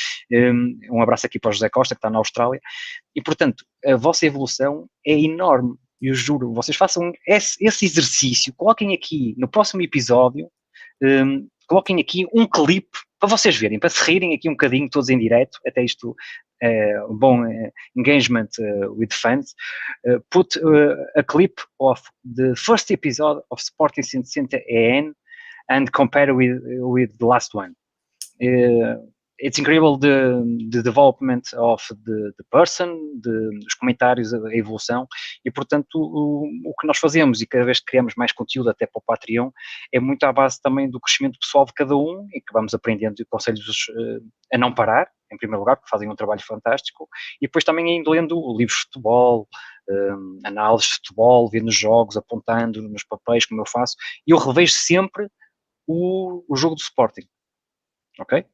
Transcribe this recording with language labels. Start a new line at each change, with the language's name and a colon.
Portuguese: Um abraço aqui para o José Costa, que está na Austrália, e portanto, a vossa evolução é enorme. Eu juro, vocês façam esse exercício, coloquem aqui no próximo episódio, coloquem aqui um clipe para vocês verem, para se rirem aqui um bocadinho, todos em direto, até isto um bom engagement
English: with fans. Put a clip of the first episode of Sporting160EN and compare with the last one. It's incredible the development of the person,
Portuguese: os comentários, a evolução, e portanto o que nós fazemos, e cada vez que criamos mais conteúdo até para o Patreon, é muito à base também do crescimento pessoal de cada um, e que vamos aprendendo, e aconselho-vos a não parar, em primeiro lugar, porque fazem um trabalho fantástico, e depois também indo lendo livros de futebol, análises de futebol, vendo jogos, apontando nos papéis, como eu faço, e eu revejo sempre o jogo do Sporting, ok?